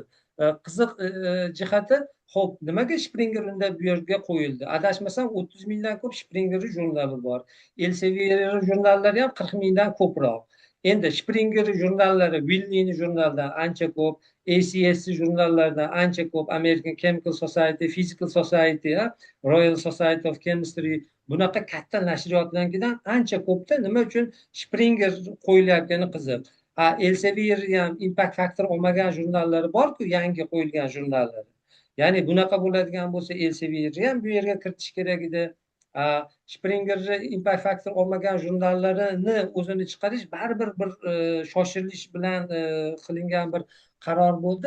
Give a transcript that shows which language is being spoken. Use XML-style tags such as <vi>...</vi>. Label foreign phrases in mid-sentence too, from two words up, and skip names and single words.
<uz>Qiziq jihati, xo'p, nimaga Springer unda bu yerga qo'yildi? Adashmasam 30 mingdan ko'p Springer jurnali bor. Elsevier jurnallari ham 40 mingdan ko'proq. Endi Springer jurnallari Wilney jurnalidan ancha ko'p, ACS jurnallaridan ancha ko'p, American Chemical Society, Physical Society, Royal Society of Chemistry bunaqa katta nashriyotlardan ancha ko'pda. Nima uchun Springer qo'yilayotgani qiziq. Elsevier ham</uz> <en>impact factor</en> <uz>olmagan jurnallari bor-ku, yangi qo'yilgan jurnallar. Ya'ni bunaqa bo'ladigan bo'lsa Elsevier ham bu yerga kiritish kerak edi. Springer</uz> <en>impact factor</en> <uz>olmagan jurnallarini o'zini chiqarish baribir bir shoshilish bilan qilingan bir qaror bo'ldi.</uz>